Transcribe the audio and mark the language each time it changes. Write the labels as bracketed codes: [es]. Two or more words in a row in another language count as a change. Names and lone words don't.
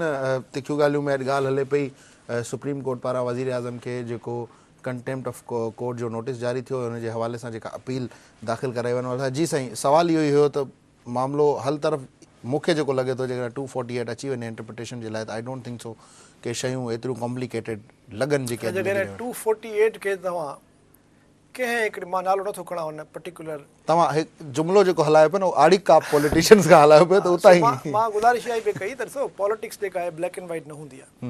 [sd] तिखियूं ॻाल्हियूं में अॼु ॻाल्हि हले पई सुप्रीम कोर्ट पारां वज़ीर आज़म खे जेको [en] contempt of court [sd] जो नोटिस जारी थियो हुन जे हवाले सां जेका अपील दाख़िल कराई वञण वारी। जी साईं, सवाल इहो ई हुयो त मामिलो हल तरफ़ मूंखे जेको लॻे थो जेकॾहिं 248 अची वञे इंटरप्रिटेशन जे लाइ त [en] I don't think so [sd] के शयूं एतिरियूं कॉम्प्लिकेटेड लॻनि जेके 248 खे तव्हां कंहिं हिकिड़े मां नालो नथो खणा हुन पर्टिकुलर तव्हां हिकु जुमिलो जेको हलायो पियो न आड़िक का पॉलिटिशियंस खां हलायो पियो त उतां ई मां गुज़ारिश इहा पई कई त ॾिसो पॉलिटिक्स जेका आहे [en] black and white [sd] न हूंदी आहे।